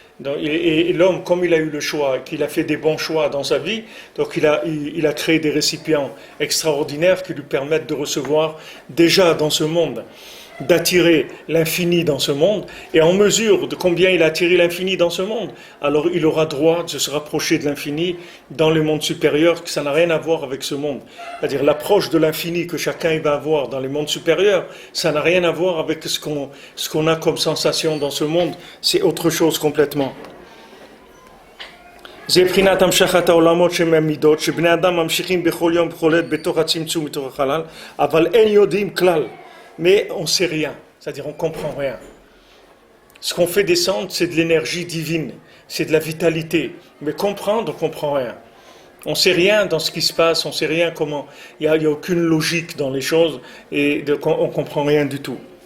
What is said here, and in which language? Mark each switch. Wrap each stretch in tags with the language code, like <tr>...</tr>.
<fr>Donc, et l'homme, comme il a eu le choix, qu'il a fait des bons choix dans sa vie, donc il a créé des récipients extraordinaires qui lui permettent de recevoir déjà dans ce monde, d'attirer l'infini dans ce monde, et en mesure de combien il a attiré l'infini dans ce monde, alors il aura droit de se rapprocher de l'infini dans les mondes supérieurs, que ça n'a rien à voir avec ce monde. C'est-à-dire l'approche de l'infini que chacun il va avoir dans les mondes supérieurs, ça n'a rien à voir avec ce qu'on a comme sensation dans ce monde, c'est autre chose complètement.</fr> <he>זה בחינת המשכת העולמות שמעמידות, שבני אדם ממשיכים בכל יום בכל עת בתוך הצמצום בתוך החלל, אבל אין יודעים כלל.</he> <fr>Mais on ne sait rien, c'est-à-dire on ne comprend rien. Ce qu'on fait descendre, c'est de l'énergie divine, c'est de la vitalité. Mais comprendre, on ne comprend rien. On ne sait rien dans ce qui se passe, on ne sait rien comment. Il n'y a aucune logique dans les choses et on ne comprend rien du tout.</fr>